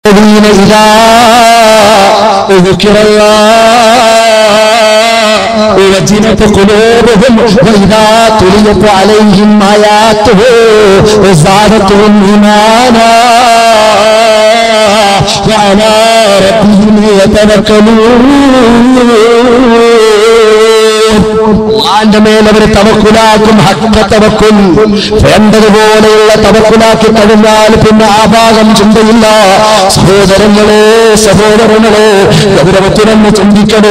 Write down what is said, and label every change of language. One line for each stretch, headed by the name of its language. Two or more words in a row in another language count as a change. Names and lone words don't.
Arabic: الذين إذا ذكر الله وجلت قلوبهم وإذا تليت عليهم آياته زادتهم إيمانا وعلى ربهم يتوكلون.
Malayalam: അള്ളാന്റെ മേൽ അവർ തവക്കുലാക്കും.
Arabic: حق التوكل
Malayalam: വേണ്ടതുപോലെയുള്ള തവക്കുലാക്കി കഴിഞ്ഞാൽ പിന്നെ ആ ഭാഗം ചിന്തയില്ല. സഹോദരങ്ങളെ സഹോദരങ്ങളെ ഗൗരവത്തിനൊന്ന് ചിന്തിക്കണേ.